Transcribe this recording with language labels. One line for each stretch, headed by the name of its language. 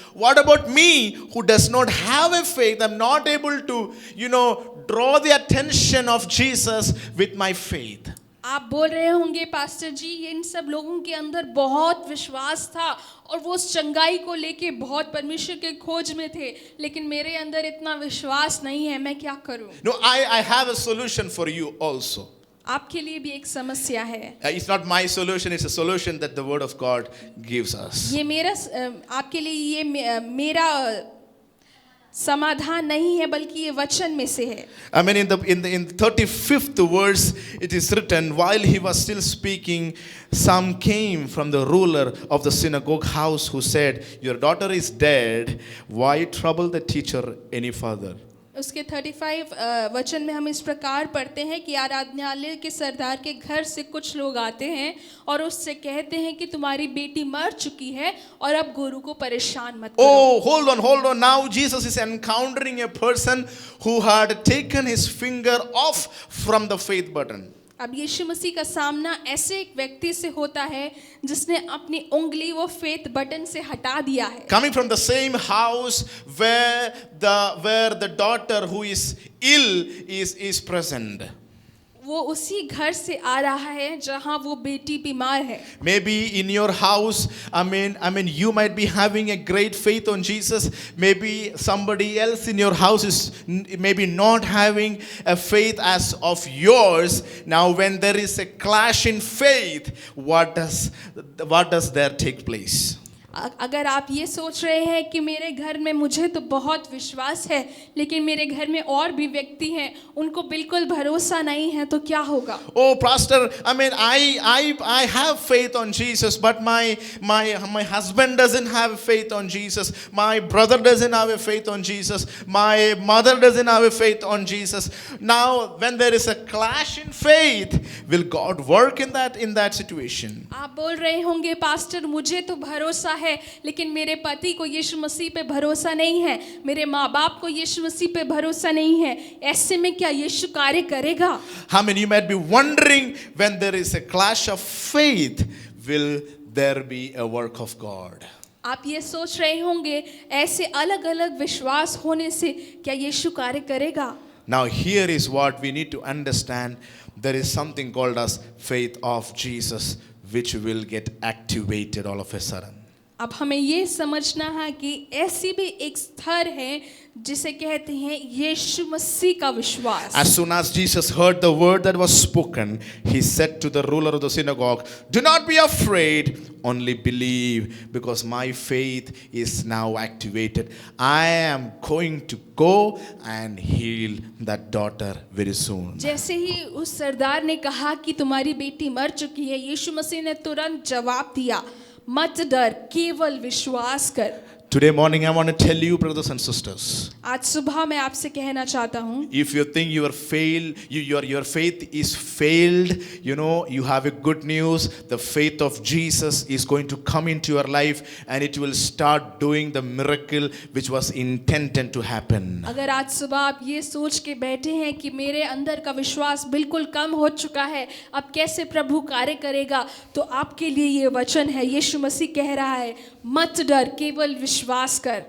English: What about me, who does not have a faith? I'm not able to, draw the attention of Jesus with my faith.
Hindi: आप बोल रहे होंगे, pastor जी, इन सब लोगों के अंदर बहुत विश्वास था और वो उस चंगाई को लेके बहुत परमेश्वर के खोज में थे, लेकिन मेरे अंदर इतना विश्वास नहीं है, मैं क्या करूं?
English: No, I have a solution for you also.
Hindi: आपके लिए भी एक समस्या है।
English: It's not my solution, it's a solution that the word of God gives us.
Hindi: ये आपके लिए ये मेरा समाधान नहीं है, बल्कि ये वचन में से है।
English: I mean, in the 35th verse, it is written, "While he was still speaking, some came from the ruler of the synagogue house, who said, 'Your daughter is dead. Why trouble the teacher any further?'"
Hindi: उसके 35 वचन में हम इस प्रकार पढ़ते हैं कि आराधनालय के सरदार के घर से कुछ लोग आते हैं और उससे कहते हैं कि तुम्हारी बेटी मर चुकी है और अब गुरु को परेशान मत करो।
English: Oh, hold on. Now Jesus is encountering a person who had taken his finger off from the faith button.
Hindi: अब यीशु मसीह का सामना ऐसे एक व्यक्ति से होता है जिसने अपनी उंगली वो फेथ बटन से हटा दिया है।
English: Coming from the same house where the daughter who is ill is present.
Hindi: वो उसी घर से आ रहा है जहां वो बेटी बीमार है।
English: Maybe in your house, I mean, you might be having a great faith on Jesus. Maybe somebody else in your house is maybe not having a faith as of yours. Now, when there is a clash in faith, what does there take place?
Hindi: अगर आप ये सोच रहे हैं कि मेरे घर में मुझे तो बहुत विश्वास है, लेकिन मेरे घर में और भी व्यक्ति हैं, उनको बिल्कुल भरोसा नहीं है, तो क्या होगा?
English: Oh, pastor, I mean, I have faith on Jesus, but my husband doesn't have faith on Jesus. My brother doesn't have a faith on Jesus. My mother doesn't have a faith on Jesus. Now, when there is a clash in faith, will God work in that situation?
Hindi: आप बोल रहे होंगे, pastor, मुझे तो भरोसा है, है, लेकिन मेरे पति को यीशु मसीह पे भरोसा नहीं है, मेरे माँ बाप को यीशु मसीह पे भरोसा नहीं है, ऐसे में क्या यीशु कार्य करेगा?
English: How many you might be wondering, when there is a clash of faith, will there be a work of God?
Hindi: आप ये सोच रहे होंगे ऐसे अलग अलग विश्वास होने से क्या यीशु कार्य करेगा?
English: Now here is what we need to understand. There is something called as faith of Jesus, which will get activated all of a sudden.
Hindi: अब हमें ये समझना है कि ऐसी भी एक स्तर है जिसे कहते हैं यीशु मसीह का विश्वास।
English: As soon as Jesus heard the word that was spoken, he said to the ruler of the synagogue, "Do not be afraid, only believe, because my faith is now activated. I am going to go and heal that daughter very soon."
Hindi: जैसे ही उस सरदार ने कहा कि तुम्हारी बेटी मर चुकी है, यीशु मसीह ने तुरंत जवाब दिया, मत डर, केवल विश्वास कर।
English: Today morning I want to tell you, brothers and sisters,
Hindi: आज सुबह मैं आपसे कहना चाहता हूँ,
English: if you think your faith is failed, you have a good news. The faith of Jesus is going to come into your life and it will start doing the miracle which was intended to happen.
Hindi: अगर आज सुबह आप ये सोच के बैठे हैं कि मेरे अंदर का विश्वास बिल्कुल कम हो चुका है, अब कैसे प्रभु कार्य करेगा, तो आपके लिए ये वचन है। यीशु मसीह कह रहा है, मत डर, केवल विश्वास कर।